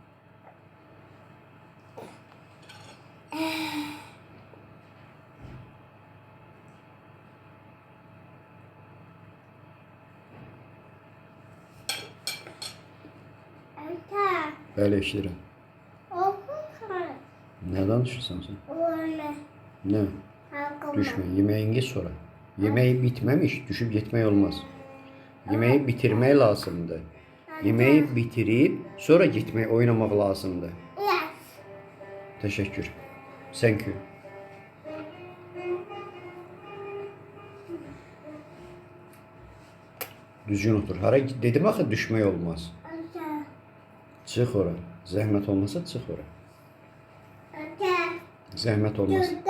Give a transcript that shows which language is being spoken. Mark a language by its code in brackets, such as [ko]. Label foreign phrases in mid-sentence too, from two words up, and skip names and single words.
[az] Ata. Bəli, eşidirəm. Oku. Ne danışırsan sen? Oğlum. [tr] Ne? Düşme. Yemeğini ye sonra. Yemeği bitmemiş, düşüp gitmek olmaz. Yemeği bitirmek lazımdı. Yemeği bitirip sonra gitmek, oynamak lazımdı. [en] Yes. [tr] Teşekkür. [en] Thank you. [az] Düzgün otur. Hara dedim axı düşmək olmaz. Ata. Çıx ora. Zəhmət olmasa çıx ora. Ata. Zəhmət olmasa. Dudda.